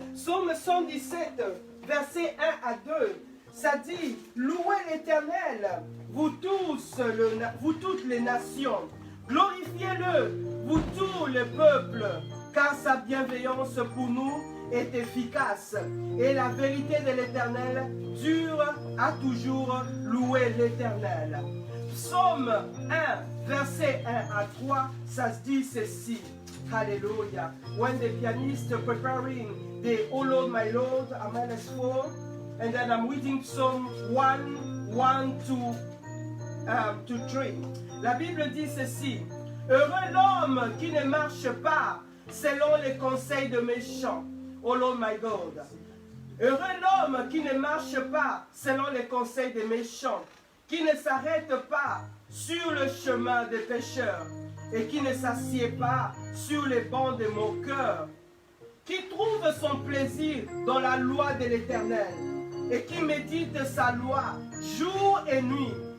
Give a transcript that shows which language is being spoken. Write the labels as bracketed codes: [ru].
[fr] Psaume 117, verset 1 à 2, ça dit, louez l'Éternel, vous toutes les nations, glorifiez-le, vous tous les peuples, car sa bienveillance pour nous est efficace, et la vérité de l'Éternel dure à toujours. Louer l'Éternel. Psaume 1, verset 1 à 3, ça se dit ceci. [en] Hallelujah. When the pianist preparing the Oh Lord, my Lord, I'm -4, and then I'm reading Psalm 1 to 3. [fr] La Bible dit ceci. Heureux l'homme qui ne marche pas selon les conseils de méchants. [en] Oh Lord, my God. [fr] Heureux l'homme qui ne marche pas selon les conseils des méchants, qui ne s'arrête pas sur le chemin des pécheurs et qui ne s'assied pas sur les bancs des moqueurs, qui trouve son plaisir dans la loi de l'Éternel et qui médite sa loi jour et nuit.